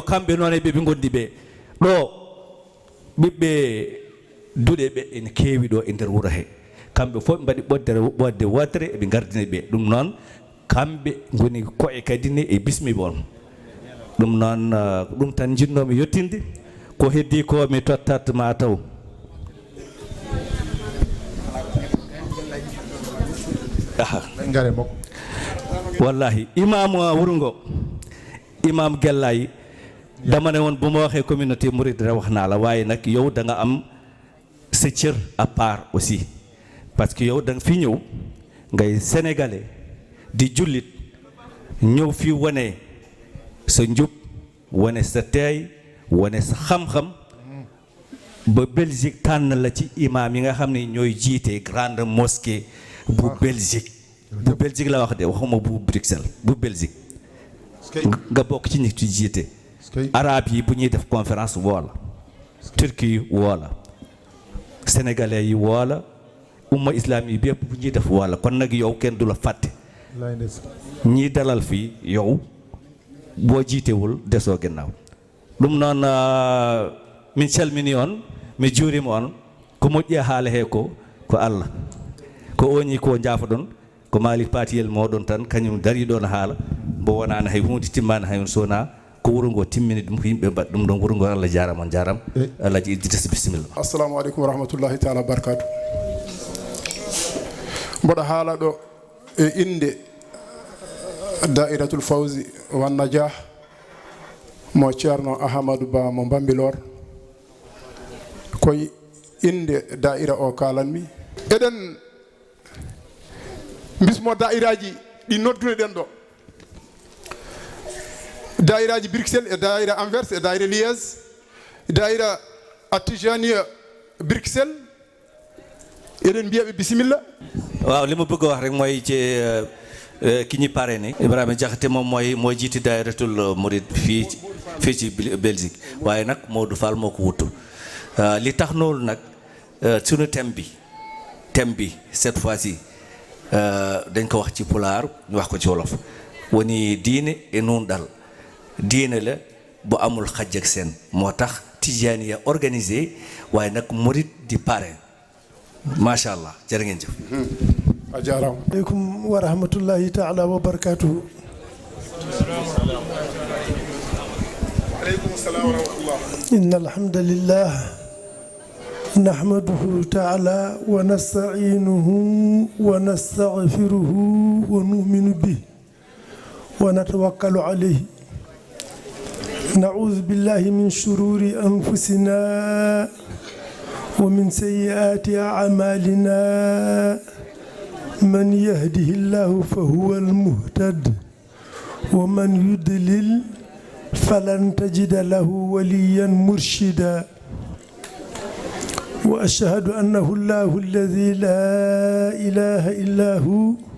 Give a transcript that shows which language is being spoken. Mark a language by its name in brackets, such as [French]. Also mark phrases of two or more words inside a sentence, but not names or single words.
[Fula] kamɓe noon e ɓe gondi ɓe ɗo ɓiɓɓe duɗe ɓe ene keewi ɗo e nder wuro he kamɓe fof ɓe mbaɗi ɓodde wotere eɓe gardini ɓe ɗum noon kamɓe goni koye kadi ne e bismiɓe on ɗum noon ɗum tan jinnomi yettinde ko heddi ko mi tottat mataw wallahi imam wuro ngo imam Gellayi [Wolof] dama ne woon bu ma waxee communauté mouride rek wax naa la waaye nag yow da nga am sa cër [French] à part aussi parce que [Wolof] yow da nga fi ñëw ngay sénégalais di jullit ñëw fi wane sa njub wane sa teey wane sa xam-xam ba Belgique tànn la ci imam yi nga xam ne ñooy jiite [French] grande mosquée [Wolof] bu Belgique la wax de waxuma bu Bruxelles bu Belgique nga bokk ci ñi ci jiite arabe yi bu ñuy def conférence woola turquie yi woola sénégalais yi woola umma islam yi bépp bu ñuy def woola kon nag yow kenn du la fàtte ñii dalal fii yow bo jiitewul deso gennaw [Fula] ɗum noon min calmini on mi juurima on ko moƴƴi e haala he ko Allah ko oñi ko jaafoɗon ko Malick Patiyel moɗon tan kañum dari ɗon haala mbo wonani hay hunde timmani hay on sona ko wuro ngo timmini ɗum ko yimɓe mbaɗ ɗum ɗon wuro ngo Allah jarama on jarama Alhaji Idrissa bisimilla. [Arabic] السلام عليكم ورحمة الله تعالى بركاته. [Fula] mboɗo haala ɗo e inde Dairatul Fawzi wan Najah mo ceerno Ahmadou Ba mo Bambilor koye inde daira o kalanmi eɗen bismo dairaji ɗi nodduno ɗen ɗo dairaji Bruxelles e daira Anvers e daira Liège daira Atijaniya Bruxelles eɗen mbiyaɓe bisimilla. [Wolof] waaw li ma bëgg a wax rek mooy ci ki ñi parrainé Ibrahima Diakhaté moom mooy jiiti dairatul Mouride fii ci Belgique waaye nag Modou Fall moo ko wutu li tax noonu nag sunu thème bi cette fois-ci dañ ko wax ci pulaar ñu wax ko ci wolof woni diine e nun dal diine la bu amul xaj ak seen moo tax Tijaaniya organisé waaye nag Mouride di parrain [Arabic] ما شاء الله [Wolof] jërë ngeen jëf. [Fula] a jarama. [Arabic] عليكم ورحمة الله تعالى وبركاته. عليكم السلام ورحمة الله. إن الحمد لله نحمده تعالى ونستعينه ونستغفره ونؤمن به ونتوكل عليه. نعوذ بالله من شرور أنفسنا ومن سيئات أعمالنا من يهده الله فهو المهتد ومن يضلل فلن تجد له وليا مرشدا وأشهد أنه الله الذي لا إله إلا هو